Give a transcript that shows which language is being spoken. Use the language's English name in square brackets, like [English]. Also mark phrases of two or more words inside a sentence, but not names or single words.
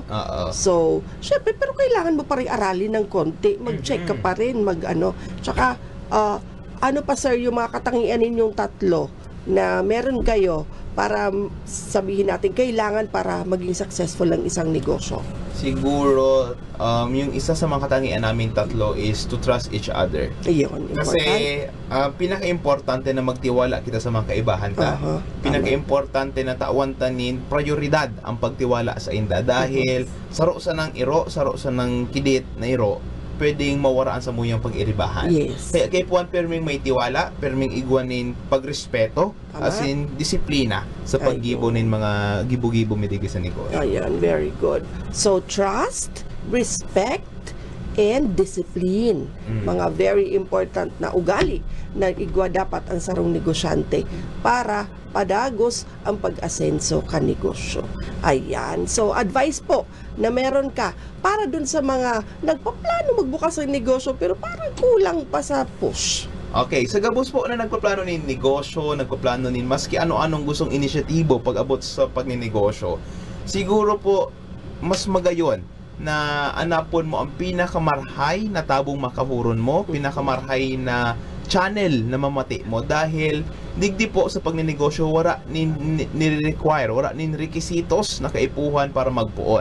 [Filipino] So, syempre, pero kailangan mo pa rin aralin ng konti, mag-check ka pa rin, tsaka, ano pa, sir, yung mga katangian ninyong tatlo na meron kayo para sabihin natin kailangan para maging successful ang isang negosyo? Siguro, yung isa sa mga katangian namin tatlo [English] is to trust each other. [Filipino] Iyon, [Bikol] kasi pinaka-importante na magtiwala kita sa mga kaibahan ka. Pinaka-importante na tawantanin prioridad ang pagtiwala sa inda. Dahil saro sa ng iro, saro sa ng kidit na iro, pwedeng mawaraan sa muyang pag-iribahan. Kaya puwan perming may tiwala, perming igwanin pagrespeto, as in disiplina sa paggibo nin mga gibo-gibo midigi sa negosyo. Ayan, [English] very good. So, trust, respect, and discipline. [Bikol] Mga [English] very important [Bikol] na ugali na igwa dapat ang sarong negosyante para padagos ang pag-asenso ka negosyo. Ayan. [Filipino] So, advice po na meron ka para dun sa mga nagpaplano magbukas ng negosyo pero parang kulang pa sa push. [Bikol] Okay, sa gabos po na nagpaplano nin negosyo, nagpaplano nin maski ano-anong gustong inisyatibo pag-abot sa pagninegosyo, siguro po mas magayon na anapon mo ang pinakamarhay na tabong makahuron mo, pinakamarhay na channel na mamati mo, dahil digdi po sa pagninegosyo wala ni-require, wala nin requisitos na kaipuhan para magpuon.